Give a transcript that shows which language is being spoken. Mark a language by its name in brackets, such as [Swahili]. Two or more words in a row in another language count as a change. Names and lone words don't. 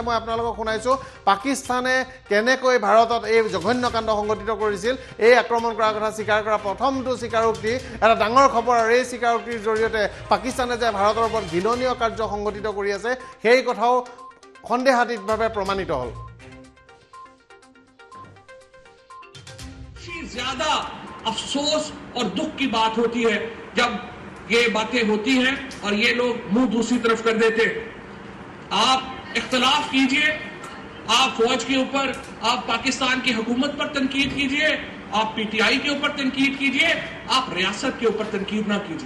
[Assamese] মই আপোনালোকক শুনাইছোঁ পাকিস্তানে কেনেকৈ ভাৰতত এই জঘন্য কাণ্ড সংঘটিত কৰিছিল। এই আক্ৰমণ কৰাৰ কথা স্বীকাৰ কৰা প্ৰথমটো স্বীকাৰোক্তি, এটা ডাঙৰ খবৰ। আৰু এই স্বীকাৰোক্তিৰ জৰিয়তে পাকিস্তানে যে ভাৰতৰ ওপৰত ঘৃণনীয় কাৰ্য সংঘটিত কৰি আছে সেই কথাও সন্দেহাতীতভাৱে প্ৰমাণিত হ'ল। [Urdu] زیادہ افسوس اور دکھ کی بات ہوتی ہے جب یہ باتیں ہوتی ہیں اور یہ لوگ منہ دوسری طرف کر دیتے. آپ اختلاف کیجیے، آپ فوج کے اوپر، آپ پاکستان کی حکومت پر تنقید کیجیے، آپ پی ٹی آئی کے اوپر تنقید کیجیے، آپ ریاست کے اوپر تنقید نہ کیجیے.